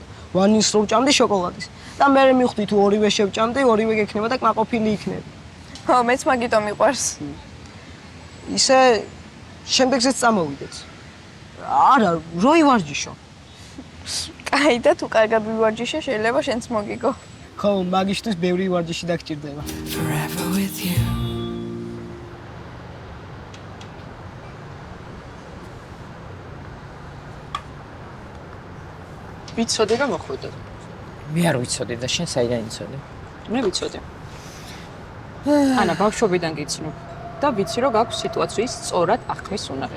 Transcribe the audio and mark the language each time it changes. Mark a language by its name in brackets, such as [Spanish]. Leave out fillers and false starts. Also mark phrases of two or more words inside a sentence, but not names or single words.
[Georgian] ვანილს რო ვჭამდი შოკოლადის. და მე მივხვდი თუ ორივე შევჭამდი, ორივე გექნება და კმაყოფილი იქნება. ხო, მეც მაგიტომ მიყვარს. ისე შემდეგზეც წამოვიდეთ. არა, რო ივარჯიშო. კაი და თუ კარგად ვივარჯიშე, შეიძლება შენც მოგიგო. ხო, მაგისთვის ბევრი ვარჯიში დაგჭირდება. [English] Forever with you. [Georgian] ვიცოდი რომ მოხვიდო. მე არ ვიცოდი და შენ საიდან იცოდი? მე ვიცოდი. ანა ბავშვობიდან გიცნობ და ვიცი რომ გაქვს სიტუაციის სწორად აღქმის უნარი.